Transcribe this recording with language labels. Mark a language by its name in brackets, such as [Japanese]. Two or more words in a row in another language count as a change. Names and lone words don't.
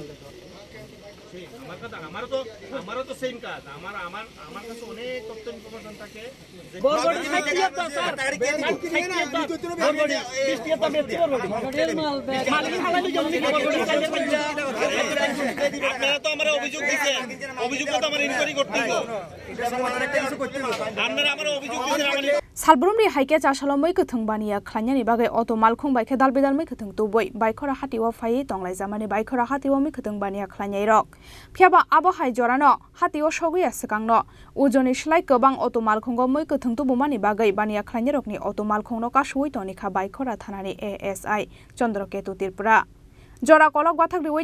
[Bangla] আমারও তো সেম কাজ আমার কাছে অনেক তথ্য ইনফরমেশন থাকে আপনারা তো আমার অভিযোগ দিচ্ছেন অভিযোগটা তো আমার ইনকোয়ারি করতে হবে আপনারা আমার অভিযোগ দিচ্ছেন [Kok Borok] Sabroom-ni haike Chasalo mwikwthung baniya khulainai bagwi auto malkhung baikhe dalbidal mwikwthung tuboi Baikhora hatiwa phai tonglaijamani Baikhora hatiwa mwikwthung baniya khulainai rok phiaba abo hai jorano hatiwa sogui asakangno ujoni slai kobang auto malkhungo mwikwthung tubumani bagwi baniya khulainai rokni auto malkhungno kasui tonikha Baikhora Thanani ASI Chandra Keto Tripura jorao kolok bathak riwai